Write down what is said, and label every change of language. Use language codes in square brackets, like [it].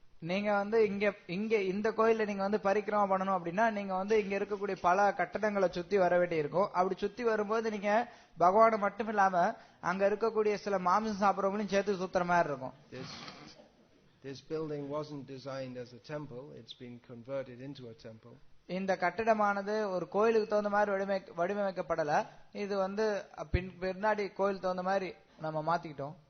[ta] நீங்க வந்து இங்க இந்த கோயில்ல நீங்க வந்து பரிக்கிரமா பண்ணணும் அப்படின்னா நீங்க வந்து இங்க இருக்கக்கூடிய பல கட்டடங்களை சுத்தி வர வேண்டி இருக்கும். அப்படி சுத்தி வரும்போது நீங்க பகவானை மட்டும் இல்லாம அங்க இருக்கக்கூடிய சில மாംസം சாப்பிடுறவங்களையும் சேர்த்து சுத்துற மாதிரி இருக்கும். [en] This building wasn't designed as a temple; it's been converted into a temple. [ta] இந்த கட்டிடமானது ஒரு கோயிலுக்கு தகுந்த மாதிரி வடிவமைக்கப்படல. இது வந்து பின்னாடி கோயில் தகுந்த மாதிரி நம்ம மாத்திக்கிட்டோம்.